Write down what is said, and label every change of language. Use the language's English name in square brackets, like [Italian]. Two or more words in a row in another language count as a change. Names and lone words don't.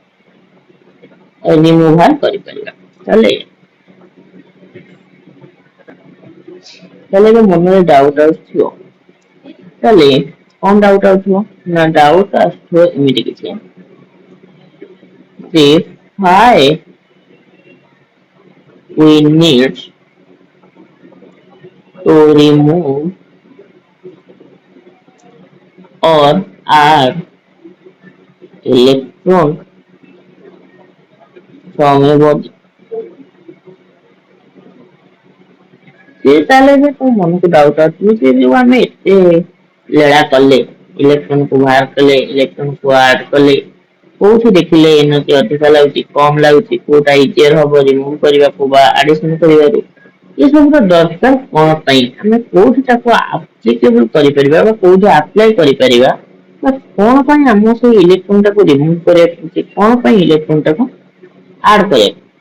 [Odia] ରିମୁଭାଲ କରିପାରିବା ତାହେଲେ ଏବେ ମନରେ ଡାଉଟ ଆସୁଥିବ ତାହେଲେ କଣ ଡାଉଟ ଆସୁଥିବ ନା ଡାଉଟ ଆସୁଥିବ ଏମିତି କିଛି ଯେ [English] why we need to remove or add electron from a body [Odia] ସେ ତାହେଲେ ଯେ କୋଉ ମନକୁ ଡାଉଟ ଆସୁଛି ଯେ ଯୋଉ ଆମେ ଏତେ ଲୀଳା କଲେ ଇଲେକ୍ଟ୍ରନକୁ ବାହାର କଲେ ଇଲେକ୍ଟ୍ରନକୁ ଆଡ କଲେ କୋଉଠି ଦେଖିଲେ ଏନର୍ଜି ଅଧିକ ଲାଗୁଛି କମ ଲାଗୁଛି କୋଉଟା ଇଜିଅର ହବ ରିମୁଭ କରିବାକୁ ବା ଆଡିସନ କରିବାରୁ ଏସବୁର ଦରକାର କଣ ପାଇଁ ଆମେ କୋଉଠି ତାକୁ ଆପ୍ଲିକେବଲ କରିପାରିବା ବା କୋଉଠି ଆପ୍ଲାଏ କରିପାରିବା ବା କଣ ପାଇଁ ଆମ ସେଇ ଇଲେକ୍ଟ୍ରନ ଟାକୁ ରିମୁଭ କରିବାକୁ ପଡୁଛି କଣ ପାଇଁ ଇଲେକ୍ଟ୍ରନ ଟାକୁ ଆଡ କରିବାକୁ